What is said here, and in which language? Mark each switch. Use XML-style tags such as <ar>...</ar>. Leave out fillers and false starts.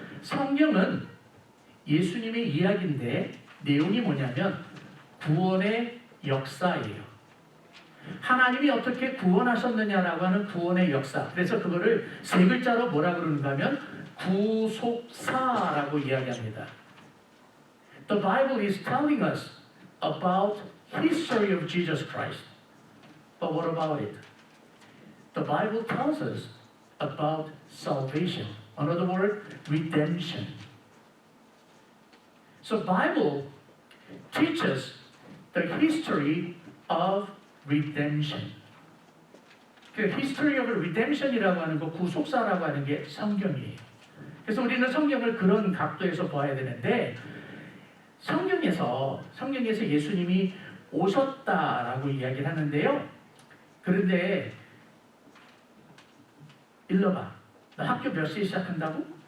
<ko>성경은 예수님의 이야기인데 내용이 뭐냐면 구원의 역사예요. 하나님이 어떻게 구원하셨느냐라고 하는 구원의 역사. 그래서 그거를 세 글자로 뭐라 그러는가 하면 구속사라고 이야기합니다.</ko> <en>The Bible is telling us about history of Jesus Christ. But what about it? The Bible tells us about salvation. Another word, redemption. So Bible teaches the history of redemption.</en> <ko>그</ko> <en>history of redemption</en> <ko>이라고 하는 거, 구속사라고 하는 게 성경이에요. 그래서 우리는 성경을 그런 각도에서 봐야 되는데, 성경에서 예수님이 오셨다라고 이야기를 하는데요. 그런데 일러봐, 나 학교 몇 시에 시작한다고?</ko>